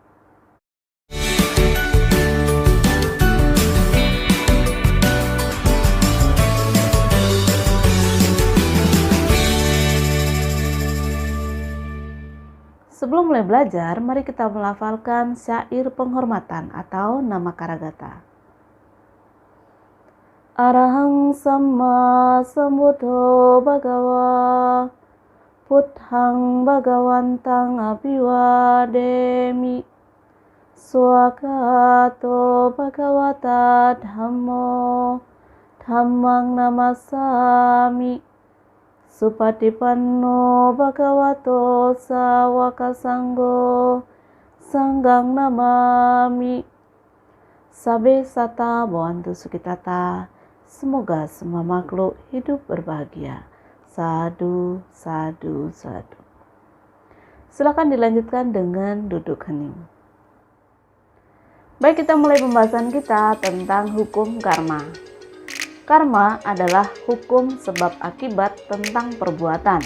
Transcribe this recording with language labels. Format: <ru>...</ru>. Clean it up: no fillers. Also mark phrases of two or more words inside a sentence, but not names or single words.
<id>Sebelum mulai belajar, mari kita melafalkan syair penghormatan atau nama Karagata.</id> <pi>Arahang Samma Sambuddho Bhagawa Puthang Bhagawantang Abhiwademi Swakato Bhagawata Dhammo Dhammang Namasami Supatipanno Bhagavato Sawaka Sanggo Sanggang Namami. Sabe sata bhavantu sukitata.</pi> <id>Semoga semua makhluk hidup berbahagia.</id> <pi>Sadu, sadu, sadu.</pi> <id>Silakan dilanjutkan dengan duduk hening. Baik, kita mulai pembahasan kita tentang hukum karma. Karma adalah hukum sebab akibat tentang perbuatan.</id>